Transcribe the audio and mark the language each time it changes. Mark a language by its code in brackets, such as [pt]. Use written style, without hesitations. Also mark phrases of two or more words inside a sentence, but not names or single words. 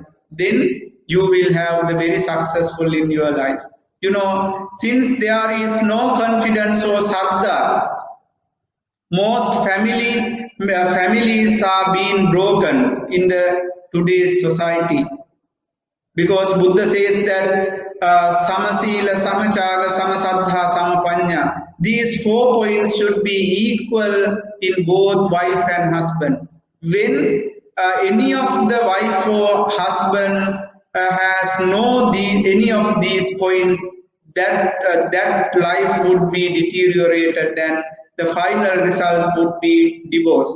[en] Then you will have the very successful in your life. Since there is no confidence or saddha, most families are being broken in the today's society, because Buddha says that [pi] samasila, samachaga, samasaddha, samapanya. [en] These 4 points should be equal in both wife and husband. When any of the wife or husband has any of these points, that life would be deteriorated and the final result would be divorce.